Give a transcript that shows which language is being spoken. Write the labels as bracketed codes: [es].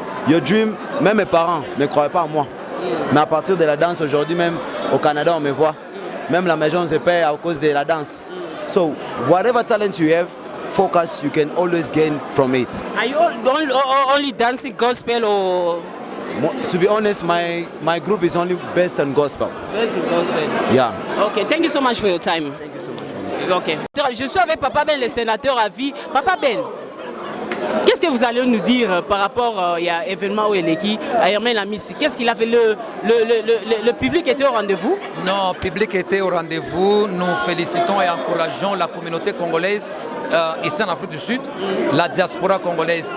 [en] Your dream, [fr] même mes parents ne croyaient pas en moi. Mais à partir de la danse, aujourd'hui même, au Canada, on me voit. Même la maison se paie à cause de la danse. [en] So, whatever talent you have, focus, you can always gain from it. Are you only dancing gospel or? To be honest, my group is only based on gospel. Based on gospel. Yeah. Okay, thank you so much for your time. Thank you so much. Okay. [fr] Je suis avec Papa Ben, le sénateur à vie. Papa Ben, qu'est-ce que vous allez nous dire par rapport à l'événement Oueleki, à Hermel Amissi? Qu'est-ce qu'il a fait? Le public était au rendez-vous? Non, le public était au rendez-vous. Nous félicitons et encourageons la communauté congolaise ici en Afrique du Sud, la diaspora congolaise.